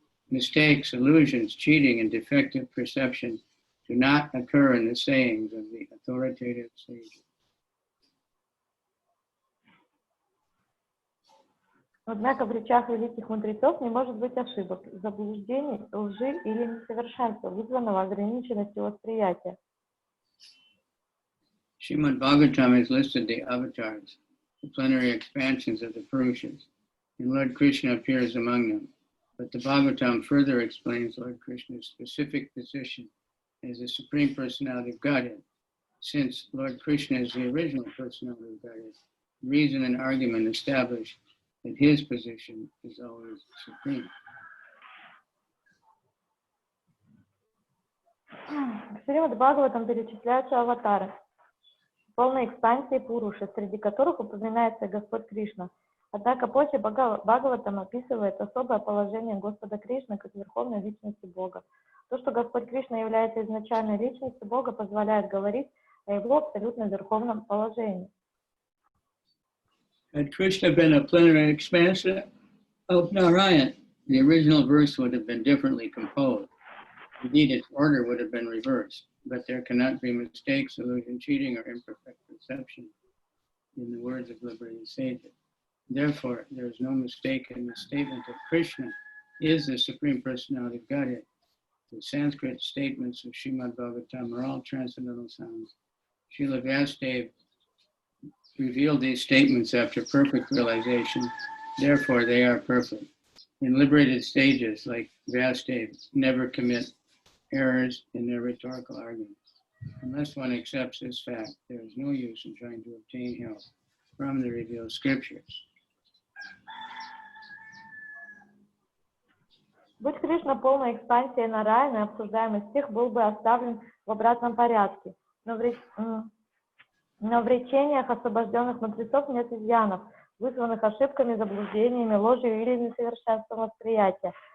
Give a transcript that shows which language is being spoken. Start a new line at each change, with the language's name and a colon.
English: Mistakes, illusions, cheating, and defective perception do not occur in the sayings of the authoritative sages.
Russian: Однако в речах великих мудрецов не может быть ошибок, заблуждений, лжи или несовершенства, вызванного ограниченностью восприятия.
English: Srimad Bhagavatam has listed the avatars, the plenary expansions of the Purushas, and Lord Krishna appears among them. But the Bhagavatam further explains Lord Krishna's specific position as the Supreme Personality of Godhead. Since Lord Krishna is the original personality of Godhead, reason and argument establish that his position is always supreme.
Russian: В Шримад Бхагаватам перечисляются аватары, полной экспансии Пуруши, среди которых упоминается Господь Кришна. Однако позже Бхагаватам описывает особое положение Господа Кришны как Верховной Личности Бога. То, что Господь Кришна является изначальной личностью Бога, позволяет говорить о его абсолютно верховном положении.
English: Had Krishna been a plenary expansion of Narayan, the original verse would have been differently composed. Indeed, its order would have been reversed, but there cannot be mistakes, illusion, cheating, or imperfect perception in the words of liberated sages. Therefore, there is no mistake in the statement that Krishna is the Supreme Personality of Godhead. The Sanskrit statements of Srimad Bhagavatam are all transcendental sounds. Srila Vyasadeva revealed these statements after perfect realization. Therefore, they are perfect. In liberated stages, like Vyasadeva, never commit errors in their rhetorical arguments. Unless one accepts this fact, there is no use in trying to obtain help from the revealed scriptures.
Russian: Будь Кришна полной экспансией Нараяны, обсуждаемый стих был бы оставлен в обратном порядке. Но в речениях освобожденных мудрецов нет изъянов, вызванных ошибками, заблуждениями, ложью или несовершенством восприятия.